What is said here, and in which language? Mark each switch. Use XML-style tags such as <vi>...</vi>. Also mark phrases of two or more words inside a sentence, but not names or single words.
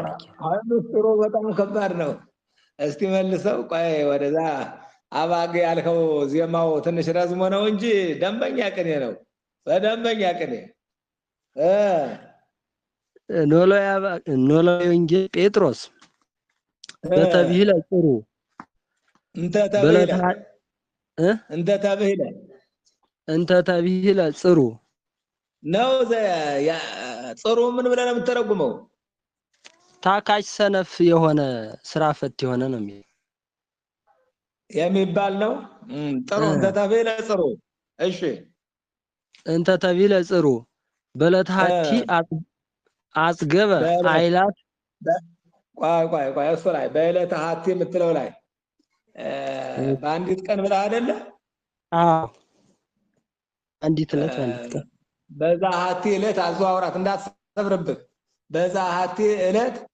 <am>አይ ምስጢሩ በጣም ከባድ ነው። እስቲ መልሰው። ቆይ ወደዛ አባግ ያልከው ዜማው ትንሽ ረዝሞ ነው እንጂ ደንበኛ ቅኔ ነው። በደንበኛ ቅኔ</am> <gez>ኖላዊ ወንጌል ጴጥሮስ በተቢለ ጽሩ እንተ ተቢለ ጽሩ</gez> <am>ነው። ጽሩ ምን ብለህ ነው የምትተረጉመው? ታካች ሰነፍ የሆነ ስራ ፈት የሆነ ነው የሚባል ነው። ጥሩ</am> <gez>እንተ ተቢለ ጽሩ።</gez> <am>እሺ</am> <gez>እንተ ተቢለ ጽሩ በለታቲ አጽገበ አይላፍ።</gez> <am>ቆይ እሱ ላይ</am> <gez>በዕለተ ሀቲ</gez> <am>የምትለው ላይ በአንዲት ቀን ብለህ አይደለ? አዎ አንዲት ዕለት አንዲት ቀን። በዛ ሀቲ ዕለት አዘዋውራት እንዳትሰብርብህ። በዛ ሀቲ ዕለት</am>